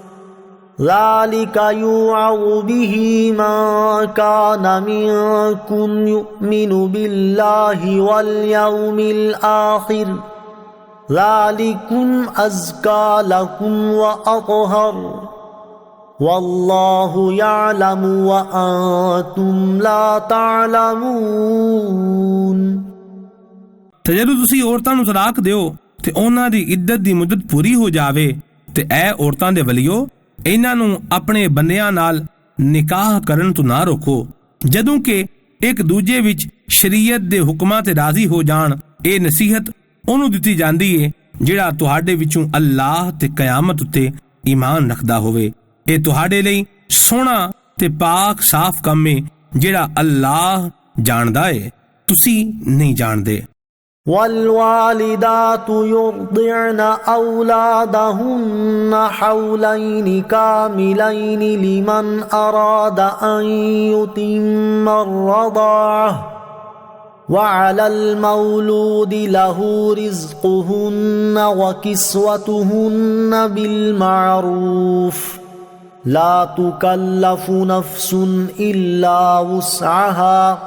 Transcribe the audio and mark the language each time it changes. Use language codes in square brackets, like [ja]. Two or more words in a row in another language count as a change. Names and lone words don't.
[ar] ذَلِكَ يُوعَظُ بِهِ مَن كَانَ مِنكُمْ يُؤْمِنُ بِاللَّهِ وَالْيَوْمِ الْآخِرِ ذَلِكُمْ أَزْكَى لَكُمْ وَأَطْهَرُ وَاللَّهُ يَعْلَمُ وَأَنْتُمْ لَا تَعْلَمُونَ۔ [pa] ਤੇ ਜਦੋਂ ਤੁਸੀਂ ਔਰਤਾਂ ਨੂੰ ਤਲਾਕ ਦਿਓ ਤੇ ਉਹਨਾਂ ਦੀ ਇੱਦਤ ਦੀ ਮੁੱਦਤ ਪੂਰੀ ਹੋ ਜਾਵੇ ਤੇ ਇਹ ਔਰਤਾਂ ਦੇ ਵਲੀਓ ਇਹਨਾਂ ਨੂੰ ਆਪਣੇ ਬੰਦਿਆਂ ਨਾਲ ਨਿਕਾਹ ਕਰਨ ਤੋਂ ਨਾ ਰੋਕੋ ਜਦੋਂ ਕਿ ਇੱਕ ਦੂਜੇ ਵਿੱਚ ਸ਼ਰੀਅਤ ਦੇ ਹੁਕਮਾਂ ਤੇ ਰਾਜ਼ੀ ਹੋ ਜਾਣ। ਇਹ ਨਸੀਹਤ ਉਹਨੂੰ ਦਿੱਤੀ ਜਾਂਦੀ ਏ ਜਿਹੜਾ ਤੁਹਾਡੇ ਵਿੱਚੋਂ ਅੱਲਾਹ ਤੇ ਕਿਆਮਤ ਉੱਤੇ ਈਮਾਨ ਰੱਖਦਾ ਹੋਵੇ। ਇਹ ਤੁਹਾਡੇ ਲਈ ਸੋਹਣਾ ਤੇ ਪਾਕ ਸਾਫ਼ ਕੰਮ ਏ ਜਿਹੜਾ ਅੱਲਾਹ ਜਾਣਦਾ ਏ, ਤੁਸੀਂ ਨਹੀਂ ਜਾਣਦੇ۔ [ar] والوالدات يرضعن أولادهن حولين كاملين لمن أراد أن يتم الرضاعة وعلى المولود له رزقهن وكسوتهن بالمعروف لا تكلف نفس إلا وسعها